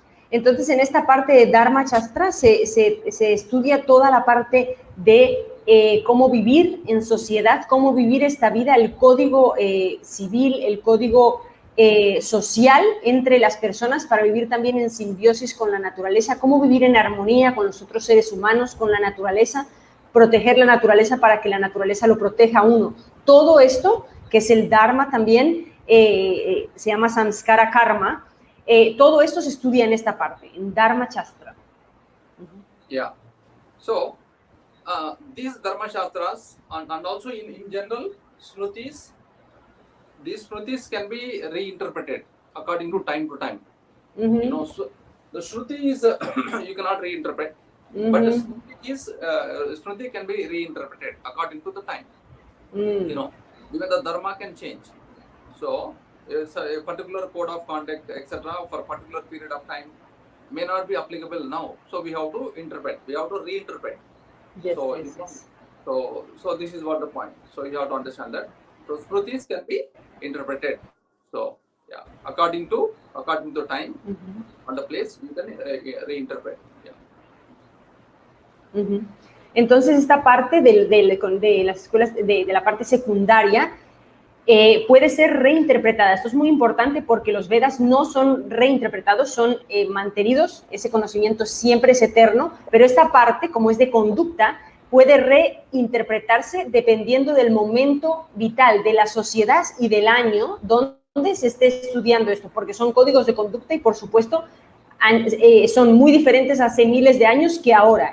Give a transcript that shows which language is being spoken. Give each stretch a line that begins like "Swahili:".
Spanish: Entonces, en esta parte de Dharma Shastra se estudia toda la parte de cómo vivir en sociedad, cómo vivir esta vida, el código civil, el código social entre las personas para vivir también en simbiosis con la naturaleza, cómo vivir en armonía con los otros seres humanos, con la naturaleza, proteger la naturaleza para que la naturaleza lo proteja a uno. Todo esto, que es el Dharma también, se llama Samskara Karma, todo esto se estudia en esta parte, en Dharma Shastra.
English: Yeah. So, these Dharma Shastras and also in general, Smritis, these Smritis can be reinterpreted according to time. So the Shruti is you cannot reinterpret, but the Smriti can be reinterpreted according to the time. Even the Dharma can change. So a particular code of conduct, etc., for a particular period of time may not be applicable now. So we have to interpret. We have to reinterpret. Yes, so, yes. So this is what the point. So you have to understand that. So Smritis can be interpreted. So yeah, according to time and the place, you can reinterpret. Yeah.
Spanish: Entonces esta parte de las escuelas, de la parte secundaria, puede ser reinterpretada. Esto es muy importante porque los Vedas no son reinterpretados, son mantenidos, ese conocimiento siempre es eterno, pero esta parte, como es de conducta, puede reinterpretarse dependiendo del momento vital, de la sociedad y del año donde se esté estudiando esto, porque son códigos de conducta y, por supuesto, son muy diferentes hace miles de años que ahora.